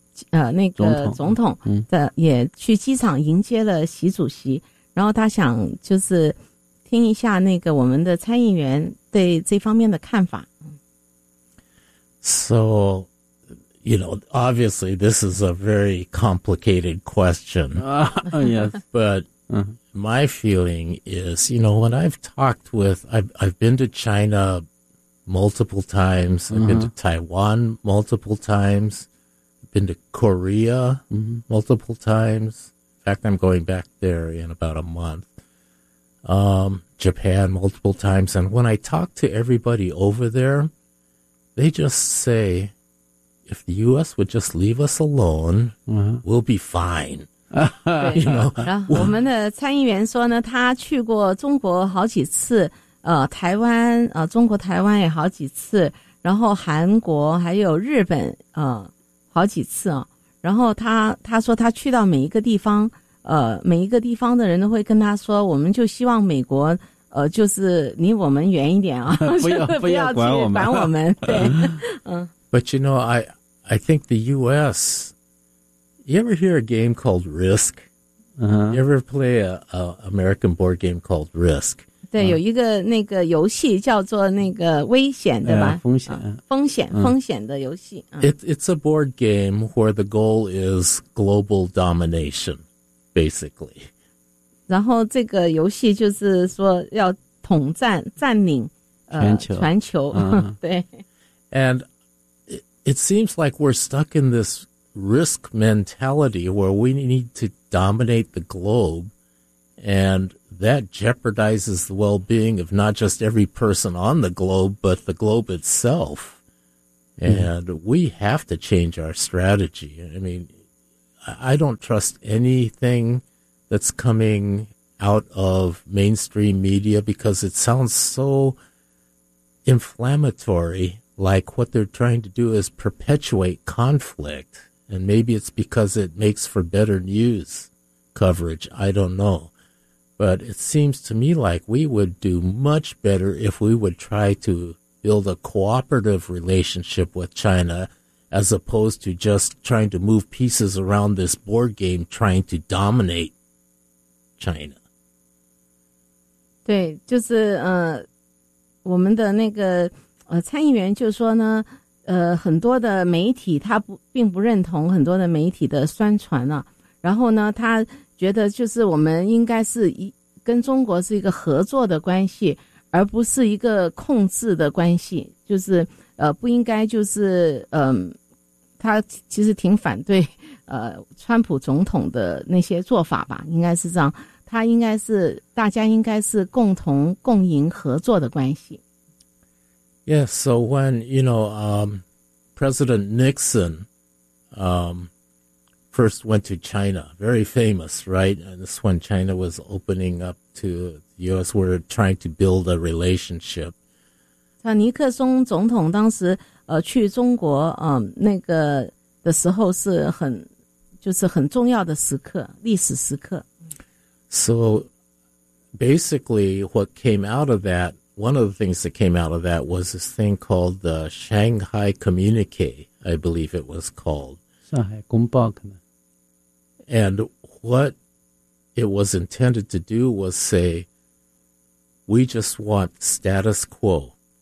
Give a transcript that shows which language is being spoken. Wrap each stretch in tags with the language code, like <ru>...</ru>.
<zh>那个总统的也去机场迎接了习主席，然后他想就是听一下那个我们的参议员对这方面的看法。</zh> <en>So, you know, obviously this is a very complicated question. Yes. But my feeling is, you know, when I've talked with, I've been to China multiple times, I've been to Taiwan multiple times. Been to Korea multiple times. In fact, I'm going back there in about a month. Japan multiple times. And when I talk to everybody over there, they just say, if the U.S. would just leave us alone, we'll be fine. You know,</en> <zh>我们的参议员说呢，他去过中国好几次，台湾，中国台湾也好几次，然后韩国还有日本，好几次啊，然后他说他去到每一个地方，每一个地方的人都会跟他说，我们就希望美国，就是离我们远一点啊，不要管我们，对。</zh> <en>But you know, I think the U.S. You ever hear a game called Risk? You ever play a American board game called Risk?</en> <zh>对，有一个那个游戏叫做那个危险，对吧？风险的游戏。</zh> <en>It's a board game where the goal is global domination, basically.</en> <zh>然后这个游戏就是说要统战，占领全球对。</zh> <en>And it seems like we're stuck in this risk mentality where we need to dominate the globe, and that jeopardizes the well-being of not just every person on the globe, but the globe itself. And we have to change our strategy. I mean, I don't trust anything that's coming out of mainstream media because it sounds so inflammatory, like what they're trying to do is perpetuate conflict. And maybe it's because it makes for better news coverage. I don't know. But it seems to me like we would do much better if we would try to build a cooperative relationship with China as opposed to just trying to move pieces around this board game trying to dominate China.</en> <zh>对，就是我们的那个参议员就说呢，很多的媒体他不并不认同很多的媒体的宣传啊，然后呢他觉得就是我们应该是跟中国是一个合作的关系，而不是一个控制的关系，就是不应该就是他其实挺反对川普总统的那些做法吧，应该是这样，他应该是大家应该是共同共赢合作的关系。</zh> <en>Yes, so when, you know, President Nixon first went to China, very famous, right? And this is when China was opening up to the U.S. We're trying to build a relationship.</en> <zh>尼克松总统当时去中国那个的时候是很就是很重要的时刻，历史时刻。</zh> <en>So basically what came out of that, one of the things that came out of that was this thing called the Shanghai Communique, I believe it was called.</en> <zh>上海公报可能。</zh> <en>And what it was intended to do was say, we just want status quo.</en>